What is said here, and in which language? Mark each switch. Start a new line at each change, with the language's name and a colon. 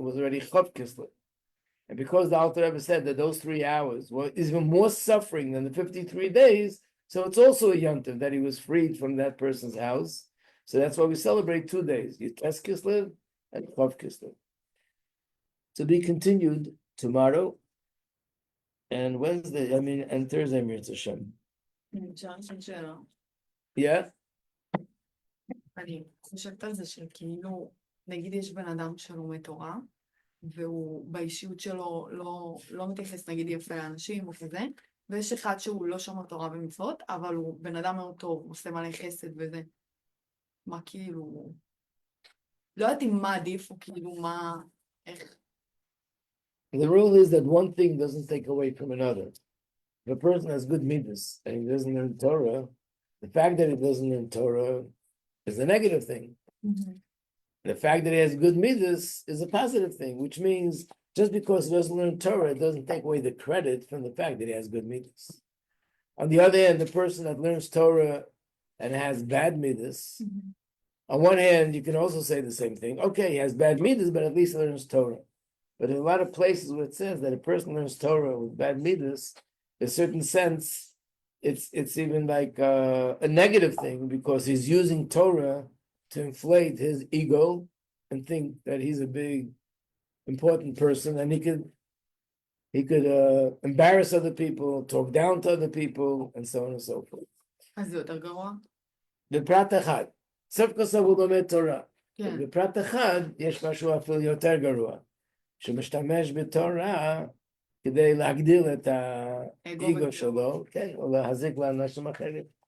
English: It was already Chof Kislev. And because the Alter Rebbe said that those 3 hours were even more suffering than the 53 days, so it's also a yontiv that he was freed from that person's house. So that's why we celebrate 2 days, Yutes Kislev and Chav Kislev. To be continued tomorrow and Wednesday, and Thursday, Mirz Hashem.
Hebrew: אפשר לשאול שאלה.
English: Yeah?
Hebrew: אני חושבת על זה שכאילו, נגיד יש בן אדם שלומד תורה, והוא באישיות שלו לא מתייחס נגיד יפה לאנשים או כזה, ויש אחד שהוא לא שומר תורה ומצוות, אבל הוא בן אדם מאוד טוב, עושה מלא חסד וזה. מה כאילו... לא יודעת מה עדיף, או כאילו מה... איך...
English: The rule is that one thing doesn't take away from another. If a person has good midas and he doesn't learn Torah, the fact that he doesn't learn Torah is a negative thing. The fact that he has good midas is a positive thing, which means just because he doesn't learn Torah, it doesn't take away the credit from the fact that he has good midas. On the other hand, the person that learns Torah and has bad midas, on one hand, you can also say the same thing. Okay, he has bad midas, but at least he learns Torah. But in a lot of places where it says that a person learns Torah with bad midas, in a certain sense, it's even like a negative thing because he's using Torah to inflate his ego and think that he's a big, important person, and he could embarrass other people, talk down to other people, and so on and so forth.
Hebrew: אז זה יותר גרוע? בפרט אחד, סוף כל סוף הוא לומד תורה. כן. בפרט אחד יש משהו אפילו יותר גרוע, שמשתמש בתורה כדי להגדיל את האגו שלו, כן, או להזיק לאנשים אחרים.